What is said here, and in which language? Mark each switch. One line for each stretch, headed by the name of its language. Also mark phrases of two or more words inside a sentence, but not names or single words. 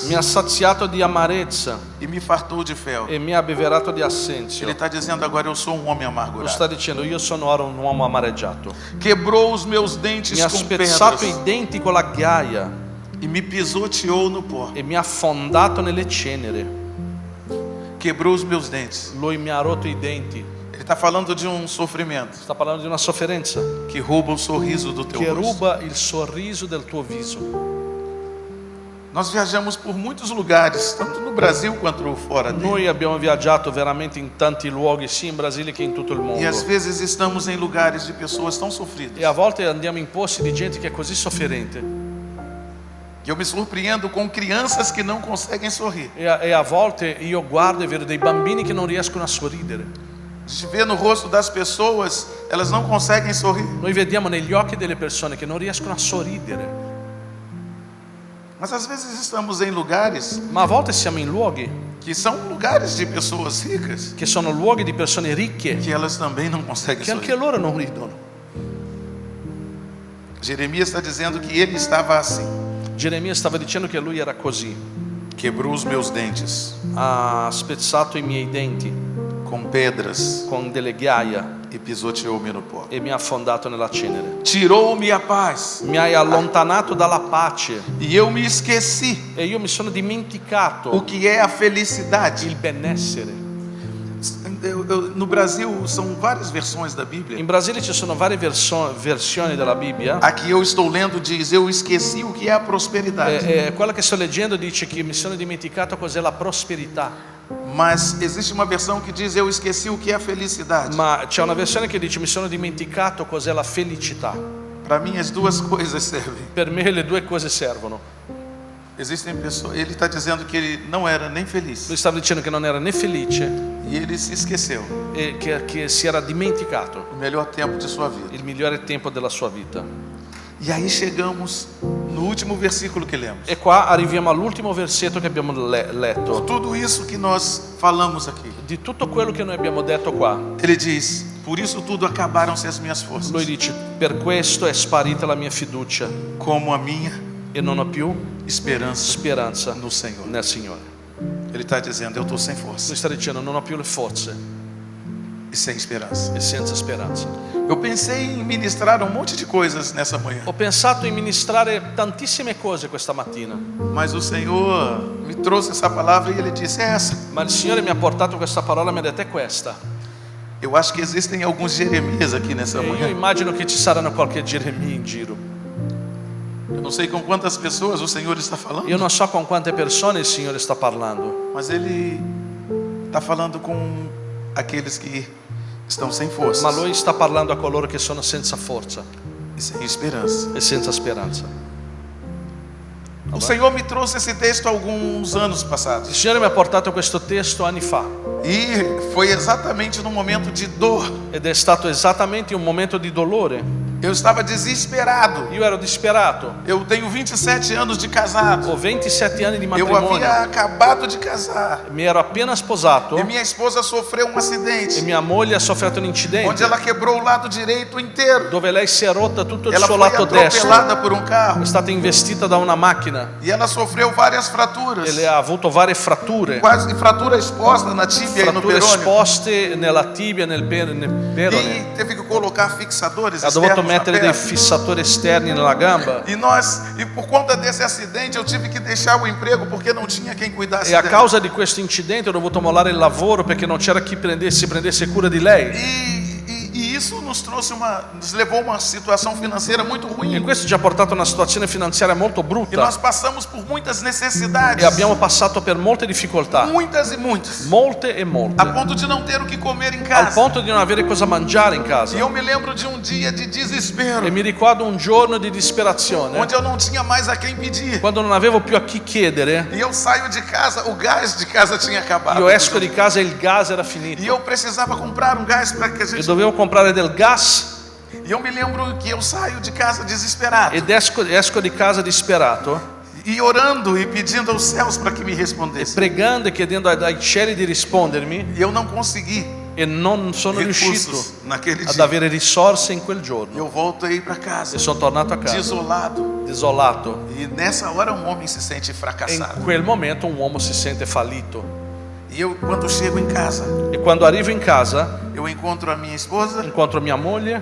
Italian: Mi ha saziato di amarezza
Portuguese: e me fartou de fel.
Italian: e mi ha abbeverato di assenzio.
Portuguese: Ele está dizendo agora eu sou um homem
Italian: Lo
Portuguese: amargurado.
Italian: sta dicendo, io sono ora un uomo amareggiato.
Portuguese: Quebrou os meus dentes
Italian: Mi ha
Portuguese: com
Italian: spezzato
Portuguese: pedras
Italian: i denti con la ghiaia
Portuguese: e me pisoteou no pó.
Italian: e mi ha affondato nelle cenere.
Portuguese: Quebrou os meus dentes.
Italian: Lui mi ha rotto i denti.
Portuguese: Ele está falando de um sofrimento
Italian: Sta parlando di una sofferenza
Portuguese: que rouba o sorriso do teu
Italian: che
Portuguese: rosto.
Italian: ruba il sorriso del tuo viso.
Portuguese: Nós viajamos por muitos lugares, tanto no Brasil quanto fora dele.
Italian: Noi abbiamo viaggiato veramente in tanti luoghi, sia in Brasile che in tutto il
Portuguese: E às
Italian: mondo.
Portuguese: vezes estamos em lugares de pessoas tão sofridas.
Italian: E a volte andiamo in posti di gente che è così sofferente.
Portuguese: Eu me surpreendo com crianças que não conseguem sorrir.
Italian: E a volte io guardo e vedo dei bambini che non riescono a sorridere.
Portuguese: A gente vê no rosto das pessoas, elas não conseguem sorrir.
Italian: Noi vediamo negli occhi delle persone che non riescono a sorridere.
Portuguese: Mas às vezes estamos em lugares
Italian: Ma a volte siamo in luoghi
Portuguese: que são lugares de pessoas ricas,
Italian: che sono luoghi di persone ricche
Portuguese: que elas também não conseguem
Italian: che anche
Portuguese: sorrir.
Italian: loro non ridono.
Portuguese: Jeremias está dizendo que ele estava assim.
Italian: Geremia stava dicendo che lui era così.
Portuguese: Quebrou os meus dentes
Italian: Ha spezzato i miei denti
Portuguese: com pedras
Italian: con delle ghiaia
Portuguese: e pisoteou-me no pó.
Italian: e mi ha affondato nella cenere.
Portuguese: Tirou-me a paz
Italian: Mi hai allontanato dalla pace
Portuguese: e eu me esqueci
Italian: e io mi sono dimenticato
Portuguese: o que é a felicidade.
Italian: il benessere.
Portuguese: No Brasil são várias versões da Bíblia.
Italian: In Brasile ci sono varie versioni della Bibbia.
Portuguese: A que eu estou lendo diz: eu esqueci o que é a prosperidade.
Italian: Quella che sto leggendo dice che mi sono dimenticato cos'è la prosperità.
Portuguese: Mas existe uma versão que diz: eu esqueci o que é a felicidade.
Italian: Ma c'è una versione che dice mi sono dimenticato cos'è la felicità.
Portuguese: Para mim as duas coisas servem.
Italian: Per me le due cose servono.
Portuguese: Existem pessoas. Ele está dizendo que ele não era nem feliz
Italian: Lui stava dicendo che non era né felice
Portuguese: e ele se esqueceu
Italian: e che si era dimenticato
Portuguese: o melhor tempo de sua vida.
Italian: il migliore tempo della sua vita.
Portuguese: E aí chegamos no último versículo que lemos.
Italian: E qua arriviamo all'ultimo versetto che abbiamo
Portuguese: Por
Italian: letto.
Portuguese: tudo isso que nós falamos aqui,
Italian: Di tutto quello che noi abbiamo detto qua,
Portuguese: ele diz: por isso tudo acabaram-se as minhas forças,
Italian: lui dice: per questo è sparita la mia fiducia
Portuguese: como a minha
Italian: e non ho più
Portuguese: esperança
Italian: speranza
Portuguese: no Senhor.
Italian: nel Signore.
Portuguese: Ele está dizendo: eu estou sem força
Italian: Lui sta dicendo: non ho più le forze
Portuguese: e sem esperança.
Italian: e senza speranza.
Portuguese: Eu pensei em ministrar um monte de coisas nessa manhã,
Italian: Ho pensato di ministrare tantissime cose questa mattina,
Portuguese: mas o Senhor me trouxe essa palavra e ele disse: é essa.
Italian: ma il Signore mi ha portato questa parola e mi ha detto: è questa.
Portuguese: Eu acho que existem alguns Jeremias aqui nessa
Italian: E io
Portuguese: manhã.
Italian: immagino che ci saranno qualche Geremia in giro.
Portuguese: Eu não sei com quantas pessoas o Senhor está falando,
Italian: Io non so con quante persone il Signore sta parlando,
Portuguese: mas ele está falando com aqueles que estão sem
Italian: ma
Portuguese: forças
Italian: Lui sta parlando a coloro che sono senza forza
Portuguese: e sem esperança.
Italian: e senza speranza.
Portuguese: O Senhor me trouxe esse texto há alguns anos
Italian: Il
Portuguese: passados
Italian: Signore mi ha portato questo testo anni fa
Portuguese: e foi exatamente no momento de dor.
Italian: ed è stato esattamente un momento di dolore.
Portuguese: Eu estava desesperado.
Italian: Io ero disperato,
Portuguese: Eu tenho 27 anos de casado.
Italian: ho 27 anni di
Portuguese: Eu
Italian: matrimonio,
Portuguese: havia acabado de casar
Italian: mi ero appena sposato
Portuguese: e minha esposa sofreu um
Italian: e
Portuguese: acidente
Italian: mia moglie ha sofferto un
Portuguese: onde
Italian: incidente
Portuguese: ela quebrou o lado direito inteiro.
Italian: dove lei si è rotta tutto il
Portuguese: Ela
Italian: suo
Portuguese: foi
Italian: lato destro,
Portuguese: atropelada por um carro
Italian: è stata investita da una macchina
Portuguese: e ela sofreu várias fraturas,
Italian: e le ha avuto varie fratture,
Portuguese: quase fratura exposta na tíbia e no
Italian: fratture
Portuguese: perônio.
Italian: esposte nella tibia e nel perone.
Portuguese: E teve que colocar fixadores
Italian: Ha dovuto
Portuguese: externos na
Italian: mettere dei
Portuguese: perna.
Italian: fissatori esterni nella gamba
Portuguese: E por conta desse acidente eu tive que deixar o emprego porque não tinha quem cuidasse
Italian: e a
Portuguese: dela.
Italian: causa di questo incidente ho dovuto mollare il lavoro perché non c'era chi prendesse cura di lei.
Portuguese: E isso nos levou a uma situação financeira muito
Italian: E
Portuguese: ruim.
Italian: questo ci ha portato a una situazione finanziaria molto
Portuguese: E
Italian: brutta
Portuguese: nós passamos por muitas necessidades,
Italian: e abbiamo passato per molte difficoltà,
Portuguese: muitas e muitas,
Italian: molte e molte,
Portuguese: a ponto de não ter o que comer em
Italian: al
Portuguese: casa.
Italian: punto di non avere cosa mangiare in casa.
Portuguese: E eu me lembro de um dia de desespero,
Italian: E mi ricordo un giorno di disperazione,
Portuguese: onde eu não tinha mais a quem pedir.
Italian: quando non avevo più a chi chiedere.
Portuguese: E eu saio de casa, o gás de casa tinha acabado.
Italian: Io esco di casa e il gas era finito
Portuguese: E eu precisava comprar um gás para que a
Italian: e
Portuguese: gente.
Italian: dovevo comprare del gas
Portuguese: E eu me lembro que eu saio de casa desesperado
Italian: ed esco di casa disperato
Portuguese: e orando e pedindo aos céus para que me respondessem.
Italian: pregando e chiedendo ai cieli di rispondermi
Portuguese: E eu não consegui
Italian: e non sono riuscito
Portuguese: recursos naquele
Italian: ad
Portuguese: dia.
Italian: avere risorse in quel giorno
Portuguese: Eu voltei para casa
Italian: e sono tornato a casa
Portuguese: desolado.
Italian: desolato.
Portuguese: E nessa hora um homem se sente
Italian: E
Portuguese: fracassado.
Italian: in quel momento un uomo si sente fallito
Portuguese: E eu, quando chego em casa,
Italian: e quando arrivo in casa
Portuguese: eu encontro a minha esposa
Italian: incontro mia moglie